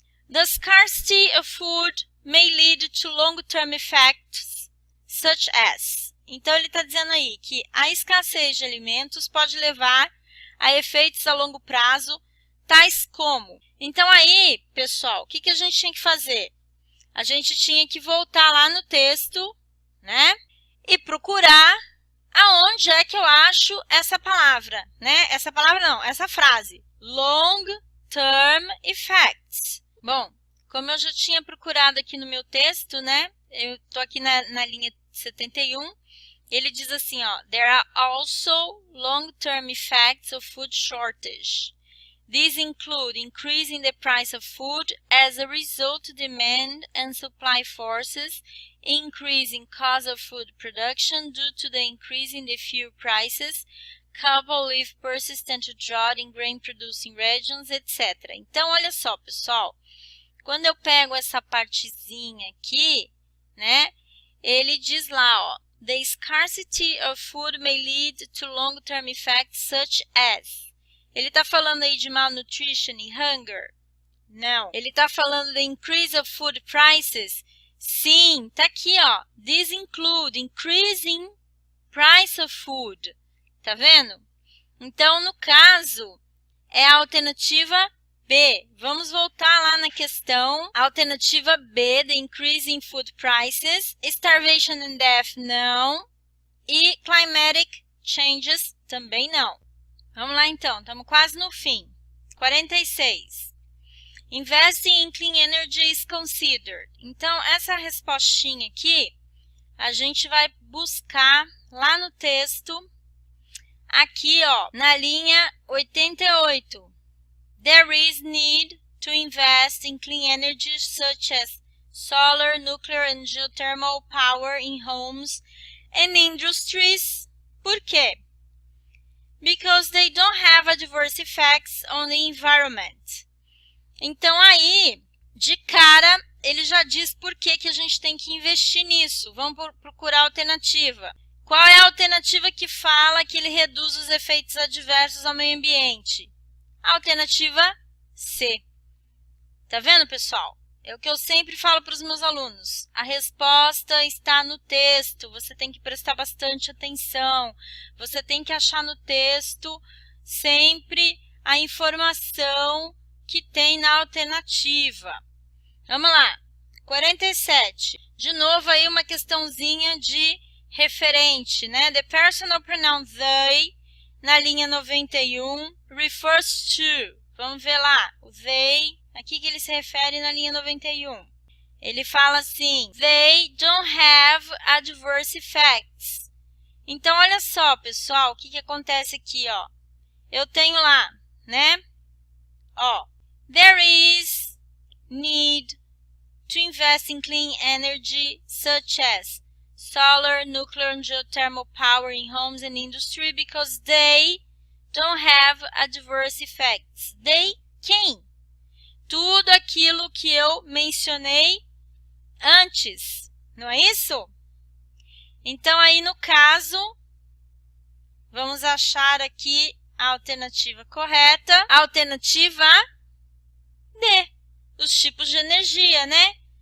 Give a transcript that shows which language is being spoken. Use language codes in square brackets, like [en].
[en] The scarcity of food may lead to long-term effects, such as. [pt] Então, ele está dizendo aí que a escassez de alimentos pode levar a efeitos a longo prazo, tais como. Então, aí, pessoal, o que a gente tinha que fazer? A gente tinha que voltar lá no texto, né? E procurar aonde é que eu acho essa palavra, né? Essa palavra não, essa frase. [en] Long-term effects. [pt] Bom, como eu já tinha procurado aqui no meu texto, né? Eu estou aqui na linha 71. Ele diz assim, ó, [en] there are also long-term effects of food shortage. These include increasing the price of food as a result of demand and supply forces, increasing cost of food production due to the increase in the fuel prices, coupled with persistent drought in grain-producing regions, etc. [pt] Então, olha só, pessoal, quando eu pego essa partezinha aqui, né, ele diz lá, ó, [en] the scarcity of food may lead to long-term effects such as. [pt] Ele está falando aí de malnutrition e hunger? Não. Ele está falando de [en] increase of food prices? [pt] Sim, está aqui, ó. [en] These include increasing price of food. [pt] Tá vendo? Então, no caso, é a alternativa B. Vamos voltar lá na questão. Alternativa B, [en] the increase in food prices. Starvation and death, não. E climatic changes, [pt] também não. Vamos lá, então. Estamos quase no fim. 46. [en] Investing in clean energy is considered. [pt] Então, essa respostinha aqui, a gente vai buscar lá no texto, aqui, ó, na linha 88. [en] There is need to invest in clean energy such as solar, nuclear and geothermal power in homes and industries. [pt] Por quê? [en] Because they don't have adverse effects on the environment. [pt] Então, aí, de cara, ele já diz por que a gente tem que investir nisso. Vamos procurar a alternativa. Qual é a alternativa que fala que ele reduz os efeitos adversos ao meio ambiente? A alternativa C. Tá vendo, pessoal? É o que eu sempre falo para os meus alunos. A resposta está no texto. Você tem que prestar bastante atenção. Você tem que achar no texto sempre a informação que tem na alternativa. Vamos lá. 47. De novo aí uma questãozinha de referente, né? [en] The personal pronoun they, [pt] na linha 91, [en] refers to. [pt] Vamos ver lá. O they, aqui que ele se refere na linha 91. Ele fala assim, [en] they don't have adverse effects. [pt] Então, olha só, pessoal, o que acontece aqui, ó. Eu tenho lá, né? [en] Ó, there is need to invest in clean energy such as solar, nuclear and geothermal power in homes and industry because they don't have adverse effects. They can. [pt] Tudo aquilo que eu mencionei antes, não é isso? Então, aí no caso, vamos achar aqui a alternativa correta. A alternativa D, os tipos de energia, né?